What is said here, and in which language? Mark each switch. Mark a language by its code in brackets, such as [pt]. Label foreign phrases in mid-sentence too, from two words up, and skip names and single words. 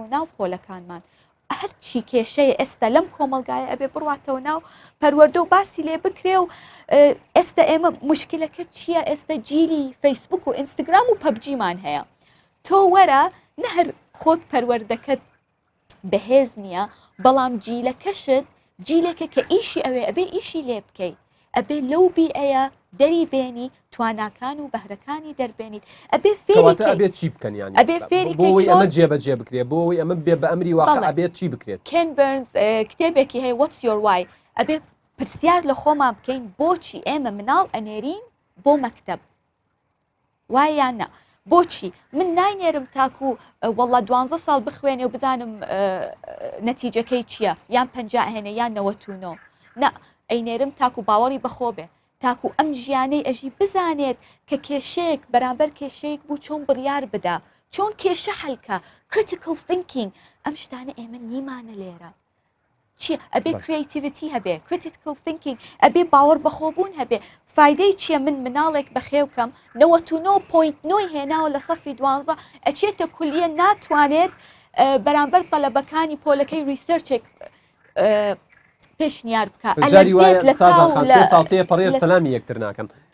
[ckb] ناو پۆلەکانمان هەرچی کێشەیە ئێستا لەم کۆمەلگایە ئەبێ بڕاتەوە ناو پەروەردە و باسی لێ بکرێ و ئێستا ئێمە مشکلەکە چییە ئێستا جیلی فەیسبوک و ئینستاگرام و پەبجیمان هەیە تۆ وەرە نەهر خۆت پەروەردەکەت بەهێز نییە بەڵام جیلەکەشت جیلێکە کە ئیشی ئەوێ ئەبێ ئیشی لێ بکەیت ئەبێ لەو بیئەیە دەری بێنی تواناکان و بەهرەکانی دەربێنیت ئەبێ ئەبێت چی بکەن ئەبێ فێری ئەمە جێبەجێ بکرێت بۆەوەی ئەمە بێ بە ئەمری واقع ئەبێت چی بکرێت کێن بەرنز کتێبێکی هەیە [en] What's your why [ckb] ئەبێ پرسیار لە خۆمان بکەین بۆچی ئێمە مناڵ ئەنێرین بۆ مەکتەب وایە نە بۆچی من ناینێرم تاکو وەڵا 12 ساڵ بخوێنێ و بزانم نەتیجەکەی چییە یان 50 هێنە یان 99 نە ئەینێرم تاکو باوەڕی بەخۆ بێ تاکو ئەم ژیانەی ئەژی بزانێت کە کێشەیەک بەرامبەر کێشەیەک بوو چۆن بڕیار بدا چۆن کێشە هەلکە [en] critical thinking [ckb] ئەم شتانە ئێمە نیمانە لێرە چی ئەبێ creativity هەبێ [en] critical thinking [ckb] ئەبێ باوەڕ بەخۆبوون هەبێ فایدەی چییە من مناڵێک بەخێوکەم 99.9 هێناوە لە سەفی دوانزە ئەچێتە کولیە ناتوانێت بەرامبەر تەلەبەکانی پۆلەکەی ریسەرچێک پێشنیار بکە ساڵتەیە پەڕێ سەلامی یەکتر ناکەن